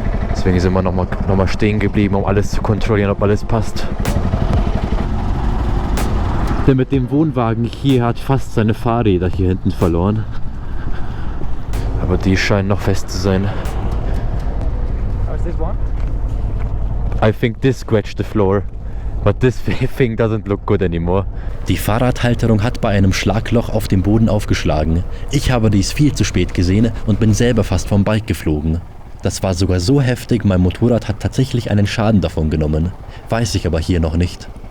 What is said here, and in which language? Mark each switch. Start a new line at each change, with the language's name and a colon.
German: Deswegen sind wir nochmal stehen geblieben, um alles zu kontrollieren, ob alles passt. Der mit dem Wohnwagen hier hat fast seine Fahrräder hier hinten verloren. Aber die scheinen noch fest zu sein.
English: I think this scratched the floor, but this thing doesn't look good anymore.
German: Die Fahrradhalterung hat bei einem Schlagloch auf dem Boden aufgeschlagen. Ich habe dies viel zu spät gesehen und bin selber fast vom Bike geflogen. Das war sogar so heftig, mein Motorrad hat tatsächlich einen Schaden davon genommen. Weiß ich aber hier noch nicht.